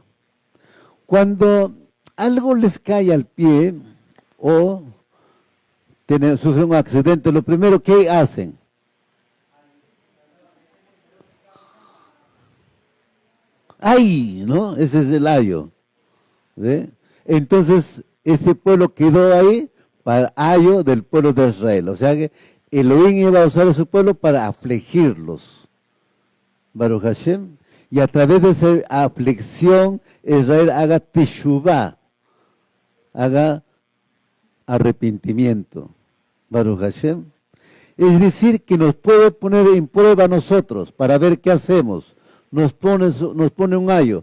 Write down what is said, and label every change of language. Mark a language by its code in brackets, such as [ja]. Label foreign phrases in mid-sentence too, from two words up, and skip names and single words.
[es] Cuando algo les cae al pie o sufren un accidente, lo primero que hacen, ¡ay! ¿No? Ese es el ayo. ¿Ve? Entonces, ese pueblo quedó ahí para ayo del pueblo de Israel. O sea que Elohim iba a usar a su pueblo para afligirlos. [he] ברוך השם. [es] Y a través de esa aflicción, Israel haga teshuvah, haga arrepentimiento. [he] ברוך השם. [es] Es decir, que nos puede poner en prueba a nosotros para ver qué hacemos. Nos pone un ayo.